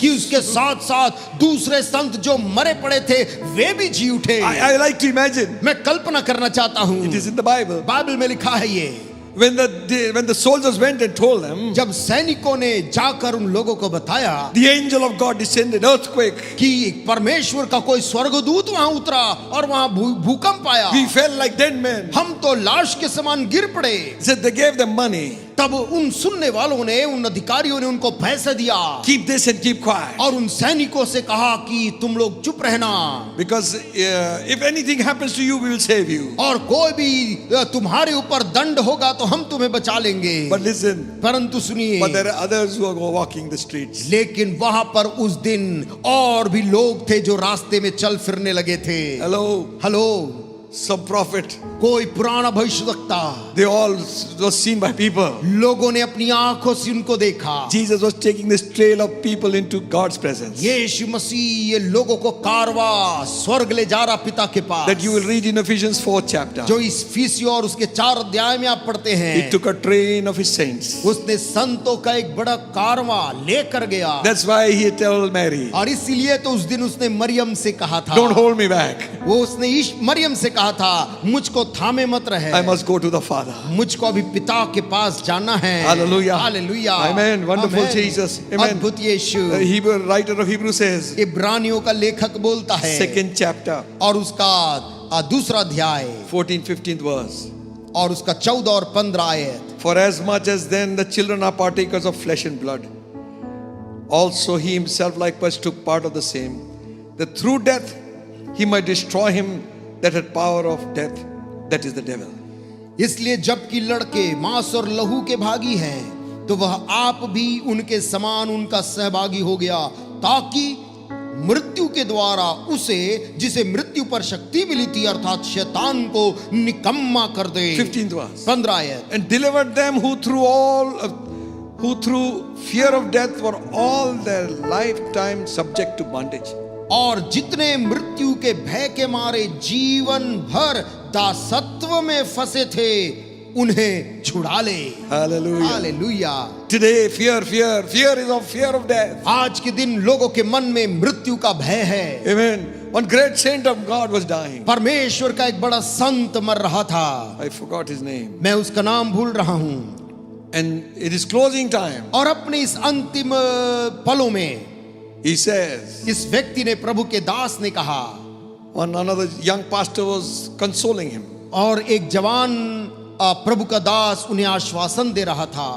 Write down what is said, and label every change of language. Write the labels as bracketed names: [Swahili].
[Hindi] कि उसके साथ साथ दूसरे संत जो मरे पड़े थे वे भी जी उठे। [English] I like to imagine. [Hindi] मैं कल्पना करना चाहता हूँ, [English] It is in the Bible. [Hindi] Bible में लिखा है ये, [English] When the soldiers went and told them, [Hindi] जब सैनिकों ने जाकर उन लोगों को बताया [English] the angel of God descended, earthquake. [Hindi] कि परमेश्वर का कोई स्वर्गदूत वहां उतरा और वहां भूकंप आया, [English] We felt like dead men. [Hindi] हम तो लाश के समान गिर पड़े। [English] Said they gave them money. [Hindi] तब उन सुनने वालों ने, उन अधिकारियों ने उनको पैसे दिया [English] Keep this and keep quiet. [Hindi] और उन सैनिकों से कहा कि तुम लोग चुप रहना, [English] Because if anything happens to you, we will save you. [Hindi] और कोई भी तुम्हारे ऊपर दंड होगा तो हम तुम्हें बचा लेंगे। [English] But listen, [Hindi] परंतु सुनिए, [English] but there are others who are walking the streets. [Hindi] लेकिन वहां पर उस दिन और भी लोग थे जो रास्ते में चल फिरने लगे थे। [English] Hello, [Hindi] hello, [English] some prophet. [Hindi] कोई पुराना भविष्यवक्ता, [English] They all was seen by people. [Hindi] लोगों ने अपनी आंखों से उनको देखा। [English] Jesus was taking this trail of people into God's presence. [Hindi] यीशु मसीह ये लोगों को कारवा स्वर्ग ले जा रहा पिता के पास, [English] That you will read in Ephesians 4th chapter. [Hindi] जो इस फीसी और उसके 4 अध्याय में आप पढ़ते हैं। [English] He took a train of his saints. [Hindi] उसने संतों का एक बड़ा कारवा लेकर गया। [English] That's why he told Mary, [Hindi] और इसीलिए तो उस दिन उसने मरियम से कहा था, [English] don't hold me back. [Hindi] वो उसने मरियम से कहा था, मुझको थामे मत रहे, [English] I must go to the Father. [Hindi] मुझको अभी पिता के पास जाना है। [English] Hallelujah. [Hindi] Hallelujah. [English] Amen. Wonderful Amen. Jesus. Amen. [Hindi] अद्भुत यीशु। [English] The Hebrew writer of Hebrew says, [Hindi] इब्रानियों का लेखक बोलता है, [English] 2nd chapter, [Hindi] और उसका दूसरा अध्याय [English] 14th-15th verse. [Hindi] और उसका 14 और 15 आयत, [English] For as much as then the children are partakers of flesh and blood, also he himself likewise took part of the same, that through death he might destroy him that had power of death, that is the devil. [Hindi] इसलिए जबकि लड़के मांस और लहू के भागी हैं, तो वह आप भी उनके समान उनका सहभागी हो गया, ताकि मृत्यु के द्वारा उसे जिसे मृत्यु पर शक्ति मिली थी, अर्थात शैतान को निकम्मा कर दे। [English] 15th verse. [Hindi] 15 आयत, [English] And delivered them who through fear of death were all their lifetime subject to bondage. [Hindi] और जितने मृत्यु के भय के मारे जीवन भर दासत्व में फंसे थे, उन्हें छुड़ा ले। [English] Hallelujah. [Hindi] Hallelujah. [English] Today fear is of fear of death. [Hindi] आज के दिन लोगों के मन में मृत्यु का भय है। [English] Amen. One great saint of God was dying. [Hindi] परमेश्वर का एक बड़ा संत मर रहा था, [English] I forgot his name. [Hindi] मैं उसका नाम भूल रहा हूं। [English] And it is closing time. [Hindi] और अपने इस अंतिम पलों में [English] He says, [Hindi] इस व्यक्ति ने, प्रभु के दास ने कहा, [English] another young pastor was consoling him. [Hindi] और एक जवान प्रभु का दास उन्हें आश्वासन दे रहा था।